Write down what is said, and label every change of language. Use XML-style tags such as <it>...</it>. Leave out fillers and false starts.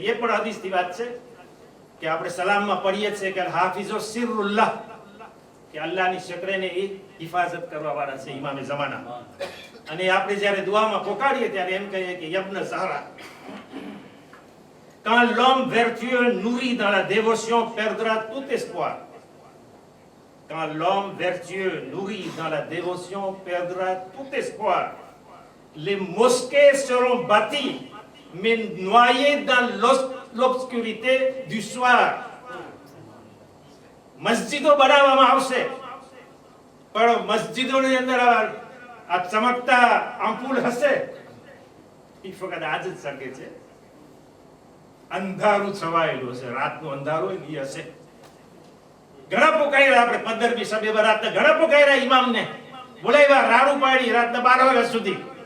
<gu>એ પણ હદીસની વાત છે કે આપણે સલામમાં પઢીએ છીએ કે હાફિઝો સિરુલ્લાહ, કે અલ્લાહની શુક્રને એ હિફાજત કરવા વાળા છે ઇમામે ઝમાના. અને આપણે જ્યારે દુઆમાં પોકાડીએ ત્યારે એમ કહીએ કે યબ્ન Zahra,</gu> <fr>quand l'homme vertueux nourri dans la dévotion perdra tout espoir. Quand l'homme vertueux nourri dans la dévotion perdra tout espoir. Les mosquées seront bâties, mais noyées dans l'obscurité du soir.</fr> <gu>મસ્જિદો બનાવવામાં આવશે પણ મસ્જિદોની અંદર આ ચમકતા આંપુલ હશે એ ફક્ત આજ જ શકે છે. અંધારું છવાયેલું હશે, રાતનું અંધારું હોય એ હશે. ઘણા પોકાયરા આપણે 15મી શબે બરાતના ઘણા પોકાયરા ઇમામને બોલાવ્યા, રાડું પાડી રાતના 12 વાગ્યા સુધી.</gu>